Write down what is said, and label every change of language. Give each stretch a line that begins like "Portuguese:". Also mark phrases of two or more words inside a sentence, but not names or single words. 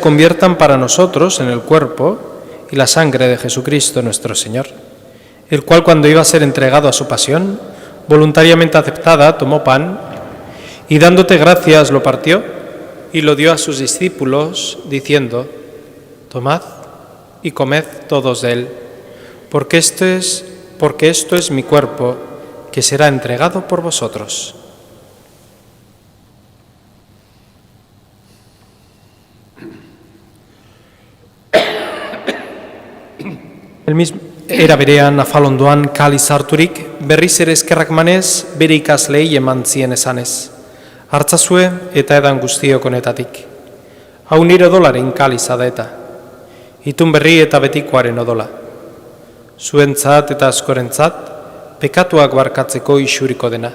Spanish: conviertan para nosotros en el cuerpo y la sangre de Jesucristo nuestro Señor, el cual cuando iba a ser entregado a su pasión, voluntariamente aceptada, tomó pan y dándote gracias lo partió y lo dio a sus discípulos, diciendo: tomad y comed todos de él, porque esto es mi cuerpo, que será entregado por vosotros.
Basque: Era berean afalondoan kaliz harturik, berriz ere eskerrak manez, bere ikaslei eman zien esanez. Hartzazue eta edan guztiok honetatik. Hau nire odolaren kaliza da eta. Itun berri eta betikoaren odola. Zuentzat eta askorentzat, pekatuak barkatzeko isuriko dena.